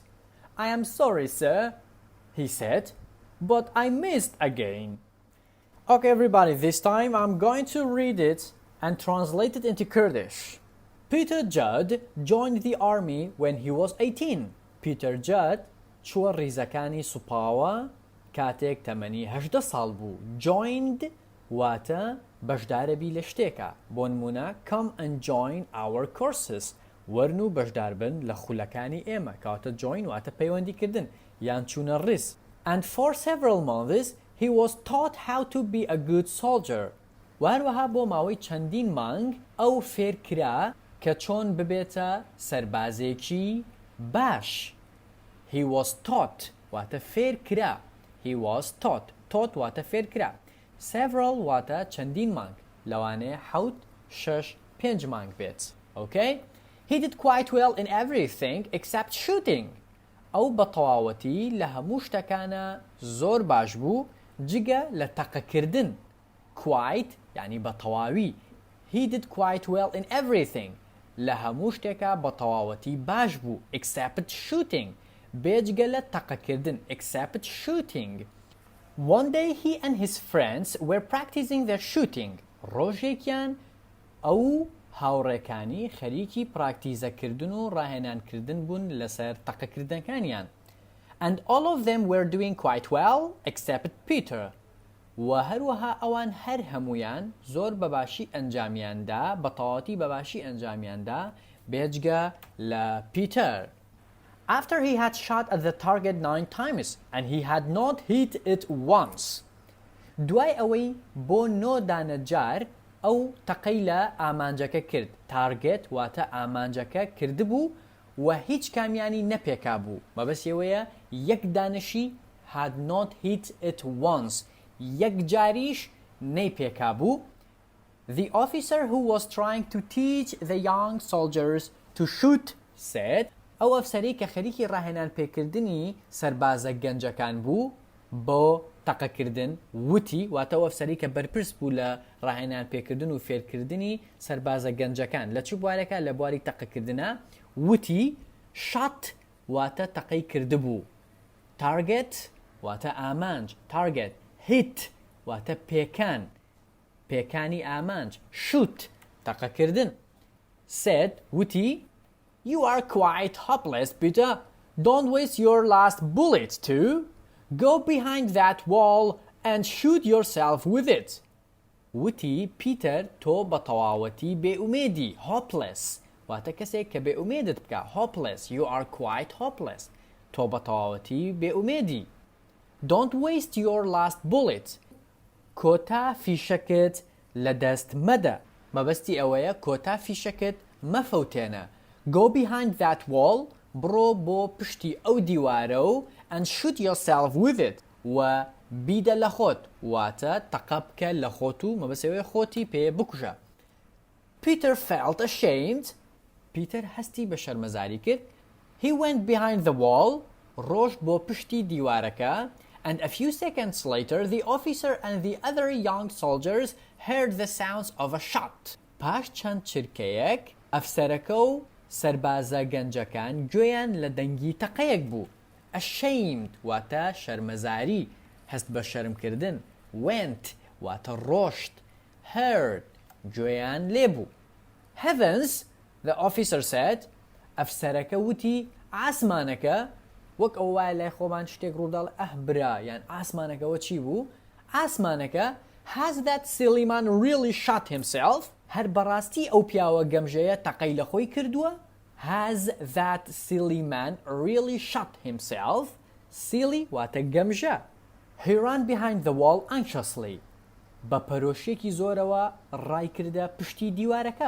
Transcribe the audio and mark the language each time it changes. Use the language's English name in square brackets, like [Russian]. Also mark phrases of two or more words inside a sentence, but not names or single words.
[English] "I am sorry, sir," he said, "but I missed again." Okay, everybody, this time I'm going to read it and translate it into Kurdish. Peter Judd joined the army when he was 18. [Central Kurdish] Peter Judd چوە ڕیزەکانی سوپاوە کاتێک تەمەنی 18 ساڵ بوو. Joined واتە بەشدارەبی لە شتێکە. بۆ نمونە [English] come and join our courses. [Central Kurdish] وەرن و بەشدار بن لە خولەکانی ئێمە. کاتە join واتە پەیوەندیکردن یان چوونە ڕیز. [English] And for several months he was taught how to be a good soldier. [Central Kurdish] وهروەها بۆ ماوەی چەندین مانگ ئەو فێرکرا کە چۆن ببێتە سەربازێکی باش. [English] He was taught [Central Kurdish] واتە فێرکرا. [English] He was taught. Taught [Central Kurdish] واتە فێرکرا. [English] Several [Central Kurdish] واتە چەندین مانگ. لەوانەیە 7 6 5 مانگ بێت. [English] Okay? He did quite well in everything except shooting. [Central Kurdish] ئەو بە تەواوەتی لە هەموو شتەکانە زۆر باش بوو جگە لە تەقەکردن. Quite یعنی بە تەواوی. [English] He did quite well in everything. [Central Kurdish] لە هەموو شتێکە بە تەواوەتی باش بوو [English] except shooting. [Central Kurdish] بێجگە لە تەقەکردن [English] except shooting. One day he and his friends were practicing their shooting. [Central Kurdish] ڕۆژێکیان ئەو هاوڕێکانی خەریکی پراکتیزەکردن و ڕاهێنانکردن بوون لەسەر تەقەکردنەکانیان. [English] And all of them were doing quite well except Peter. [Central Kurdish] و هەروەها ئەوان هەر هەمویان زۆر بەباشی ئەنجامیاندا بە تەواوەتی بەباشی ئەنجامیاندا بێجگە لە Peter. [English] After he had shot at the target 9 times and he had not hit it once. [Central Kurdish] دوای ئەوەی بۆ 9 دانەجار ئەو تەقەی لە ئامانجەکە کرد. Target واتە ئامانجەکە کردبوو و هیچ کامیانی نەپێکا بوو. مەبەستیەوەیە یەک دانشی [English] had not hit it once. [Central Kurdish] یەک جاریش نەیپێکا بوو. [English] The officer who was trying to teach the young soldiers to shoot said, [Central Kurdish] ئەو ئەفسەری کە خەریکی ڕاهێنان پێکردنی سەربازە گەنجەکان بوو بۆ تەقەکردن وتی واتە ئەو ئەفسەری کە بەرپرس بوو لە ڕاهێنان پێکردن و فێرکردنی سەربازە گەنجەکان لە چ بوارێکە لە بواری تەقەکردنە وتی shot واتە تەقەی کردبوو. Target واتە ئامانج. Target. Hit واتە پێکان. پێکانی ئامانج. Shoot تەقەکردن. [English] Said وتی "You are quite hopeless, Peter. Don't waste your last bullet too. Go behind that wall and shoot yourself with it." [Central Kurdish] وتی Peter تۆ بە تەواوەتی بێئومێدی. Hopeless واتە کەسێک کە بێئومێدت بکە. [English] Hopeless. You are quite hopeless. [Central Kurdish] تۆ بە تەواوەتی بێئومێدی. [English] Don't waste your last bullet. [Central Kurdish] کۆتا فیشەکت لە دەست مەدە. مەبەستی ئەوەیە کۆتا فیشەکت مەفەوتێنە. [English] Go behind that wall. [Central Kurdish] بڕۆ بۆ پشتی ئەو دیوارە و [English] and shoot yourself with it. [Central Kurdish] و بیدە لە خۆت. واتە تەقە بکە لە خۆت و مەبەستەوەیە خۆتی پێ بکوژە. Peter [English] felt ashamed. [Central Kurdish] Peter هەستی بە شەرمەزاری کرد. [English] He went behind the wall. [Central Kurdish] ڕۆژ بۆ پشتی دیوارەکە. [English] And a few seconds later, the officer and the other young soldiers heard the sounds of a shot. [Central Kurdish] پاش چەند چرکەیەک ئەفسەرەکە و سەربازە گەنجەکان گوێیان لە دەنگی تەقەیەک بوو. Ashamed واتە شەرمەزاری هەست بە شەرمکردن. Went واتە ڕۆشت. heard گوێیان لێبوو. [English] heavens, the officer said. [Central Kurdish] ئەفسەرەکە وتی ئاسمانەکە وەک ئەو وایە لای خۆمان شتێک ڕووداڵ ئەهبرا یان ئاسمانەکەەوە چی بوو؟ [English] ئاسمانەکە has that silly man really shot himself؟ [Central Kurdish] هەر بەڕاستی ئەو پیاوە گەمژەیە تەقەی لە خۆی کردووە؟ [English] has that silly man really shot himself؟ [Central Kurdish] silly واتە گەمژە. [English] he ran behind the wall anxiously. [Central Kurdish] بە پەرۆشێکی زۆرەوە ڕای کردە پشتی دیوارەکە.